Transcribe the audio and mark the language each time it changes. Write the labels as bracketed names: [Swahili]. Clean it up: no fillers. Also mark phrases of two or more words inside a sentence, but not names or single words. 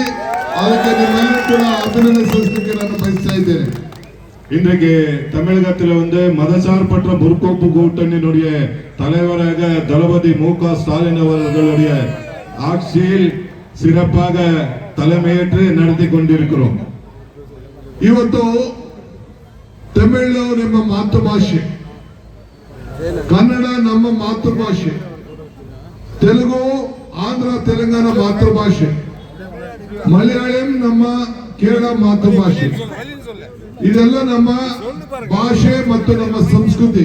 [Kannada] ಅದಕ್ಕೆ ನಿಮ್ಮೆಲ್ಲರೂ ಕೂಡ ಅಭಿನಂದನೆ ಸಲ್ಲಿಸಲಿಕ್ಕೆ ನಾನು ಬಯಸ್ತಾ ಇದ್ದೇನೆ. [Tamil] இன்றைக்கு தமிழகத்தில் வந்து மதசார்பற்ற முற்போக்கு கூட்டணியினுடைய தலைவராக தளபதி மு.க. ஸ்டாலின் அவர்களுடைய ஆட்சியில் சிறப்பாக தலைமையேற்று நடத்தி கொண்டிருக்கிறோம். [Kannada] ಇವತ್ತು ತಮಿಳು ನಮ್ಮ ಮಾತೃಭಾಷೆ, ಕನ್ನಡ ನಮ್ಮ ಮಾತೃಭಾಷೆ, ತೆಲುಗು ಆಂಧ್ರ ತೆಲಂಗಾಣ ಮಾತೃಭಾಷೆ, ಮಲಯಾಳಂ ನಮ್ಮ ಕೇರಳ ಮಾತೃಭಾಷೆ, ಇದೆಲ್ಲ ನಮ್ಮ ಭಾಷೆ ಮತ್ತು ನಮ್ಮ ಸಂಸ್ಕೃತಿ.